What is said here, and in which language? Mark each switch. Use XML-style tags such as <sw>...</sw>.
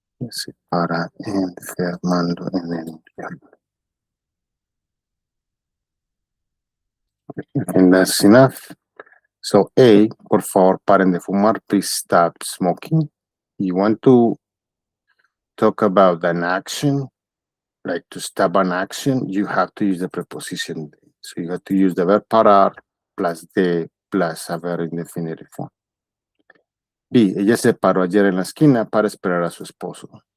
<es>Se para enfermando en el invierno.</es> <en>And that's enough. So A,</en> <es>por favor, paren de fumar.</es> <en>Please stop smoking. You want to talk about an action, like to stop an action, you have to use the preposition de. So you have to use the verb parar plus de plus a verb in the infinitive form.</en> <es>B, ella se paró ayer en la esquina para esperar a su esposo.</es>